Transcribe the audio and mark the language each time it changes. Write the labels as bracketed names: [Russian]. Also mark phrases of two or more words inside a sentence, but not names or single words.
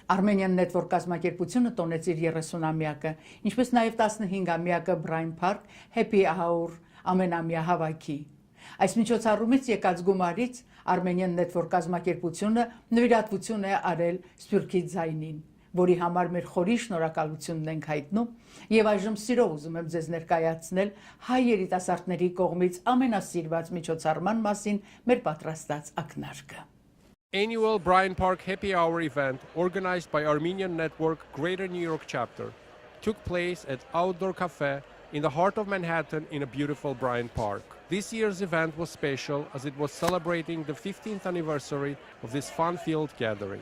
[Armenian] Armenian Network կազմակերպությունը տոնեց իր 30-ամյակը, ինչպես նաև 15-ամյակը Bryant Park Happy Hour ամենամյա հավաքի։ Այս միջոցառումից եկած գումարից Armenian Network կազմակերպությունը նվիրատվություն է արել Սփյուռքի ձայնին, որի համար մեր խորի շնորհակալությունն ենք հայտնում եւ այժմ սիրով ուզում եմ ձեզ ներկայացնել հայ երիտասարդների կողմից ամենասիրված միջոցառման մասին մեր պատրաստած ակնարկը։ [English] Annual Bryant Park Happy Hour event organized by Armenian Network Greater New York chapter took place at Outdoor Café in the heart of Manhattan in a beautiful Bryant Park. This year's event was special as it was celebrating the 15th anniversary of this fun-filled gathering.